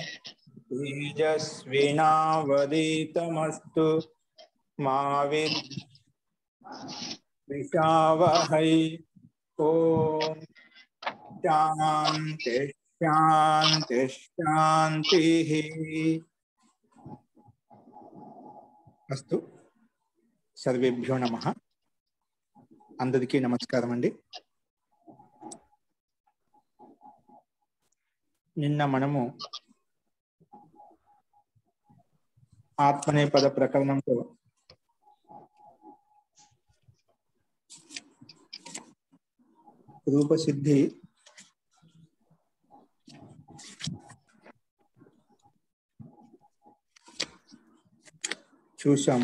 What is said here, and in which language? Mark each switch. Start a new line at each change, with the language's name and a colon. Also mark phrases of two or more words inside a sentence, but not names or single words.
Sanskrit: तेजस्विनावधीतमस्तु मा विद्विषावहै। ओम शांति शांति शांतिः। अस्तु सर्वेभ्यो नमः।
Telugu: అందరికీ నమస్కారం అండి। నిన్న మనము ఆత్మనేపద ప్రకరణంలో రూపసిద్ధి చూశాము।